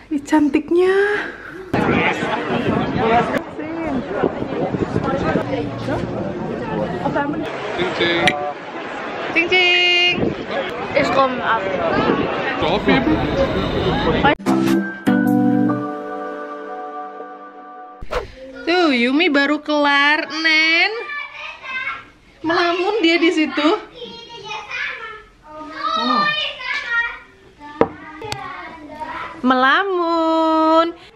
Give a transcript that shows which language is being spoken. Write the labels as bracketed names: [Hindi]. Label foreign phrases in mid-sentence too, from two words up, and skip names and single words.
[Indonesian] Ih, cantiknya. Cing cing. [German] Ich komme ab. Aufheben? [Indonesian] Tuh, Yumi baru kelar, Nen. Melamun dia di situ. Oh. Melamun.